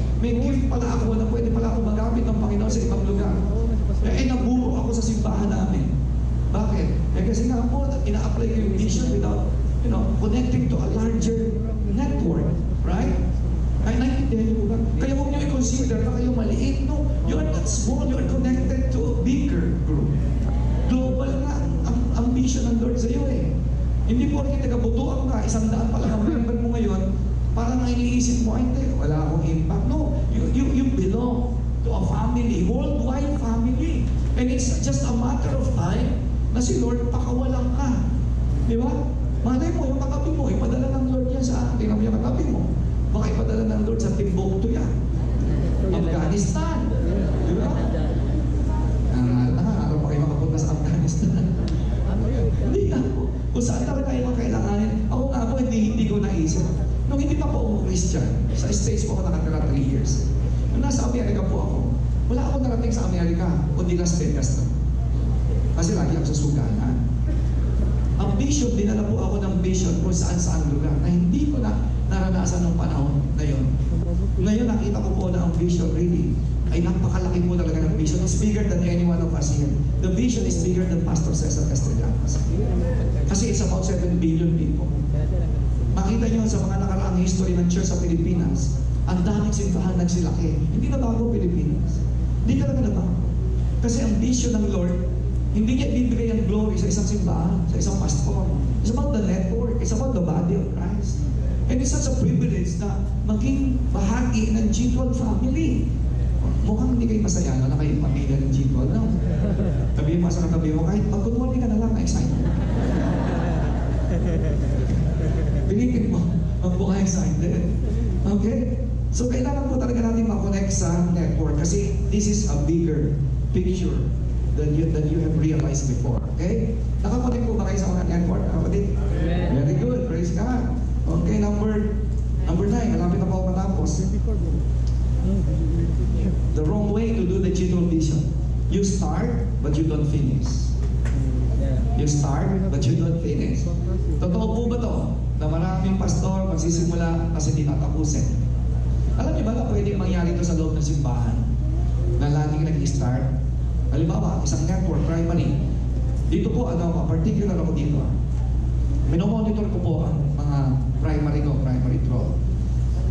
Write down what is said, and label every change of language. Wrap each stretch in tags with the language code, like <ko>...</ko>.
<tl>May gift pala ako na pwede pala ako magamit ng Panginoon sa ibang lugar. Naburo ako sa simbahan namin. Bakit? Kasi nga po, ina-apply ko yung vision without, connecting to a larger network. Right? Ay, naintindihan niyo po ba? Kaya huwag niyo i-consider na kayo maliit.</tl> <en>No, you are not small. You are connected to a bigger group.</en> <tl>Global nga ang vision ng Lord sa iyo eh. Hindi po rin taga-butuan ka, 100 pa lang ang member mo ngayon, parang iniisip mo, ay hindi, wala akong impact.</tl> <en>No, you belong to a family, worldwide family. And it's just a matter of time</en> <tl>na si Lord pakawalan ka. Di ba? Malay mo, yung katabi mo, ipadala ng Lord yan sa atin. Tingnan mo yung katabi mo. Baka ipadala ng Lord sa Timbuktu yan. Afghanistan. Di ba? Araw pa kayo makapunta sa Afghanistan. Hindi nga po. Kung saan talaga kayo makailanganin. Ako nga po, hindi ko naisip. Nung hindi pa po ako Christian, sa States po ako nakatira 3 years. Nung nasa Amerika po ako, wala ako narating sa Amerika, kundi Las Vegas na. Kasi lagi ako sa suganan. Ang vision, dinala po ako ng vision kung saan-saan lugar na hindi ko na naranasan ng panahon na yun. Ngayon nakita ko po na ang vision really ay napakalaki po talaga ng vision.</tl> <en>It's bigger than any one of us here. The vision is bigger than Pastor Cesar Castellanos.</en> <tl>Kasi</tl> <en>it's about 7 billion people.</en> <tl>Makita niyo sa mga nakaraang history ng church sa Pilipinas, ang daming simbahan nagsilaki. Hindi na bago Pilipinas. Hindi talaga na bago. Kasi ang vision ng Lord, hindi niya ibibigay ang glory sa isang simbahan, sa isang pastor.</tl> <en>It's about the network. It's about the body of Christ. And it's such a privilege</en> <tl>na maging bahagi ng</tl> <en>G12 family.</en> <tl>Mukhang hindi kayo masaya na kayo pamilya ng G12, no? Sabihin mo sa katabi mo, kahit pag-good ka na lang, excited. Pilipin mo, magbuka excited. Okay? So, kailangan po talaga natin makonect sa network kasi</tl> <en>this is a bigger picture than you have realized before. Okay?</en> <tl>Nakakonect po ba kayo sa mga network?</tl> <en>Kapatid? Very good. Praise God. Okay, number 9.</en> <tl>Malapit na po ako matapos.</tl> <en>The wrong way to do the G12 vision. You start, but you don't finish. You start, but you don't finish.</en> <tl>Totoo po ba to? Na maraming pastor magsisimula kasi di natapusin. Alam niyo ba na pwedeng mangyari ito sa loob ng simbahan? Na laging nag-start? Halimbawa, isang network, primary. Dito po, particular ako dito. Minomonitor ko po ang mga primary 12.</tl>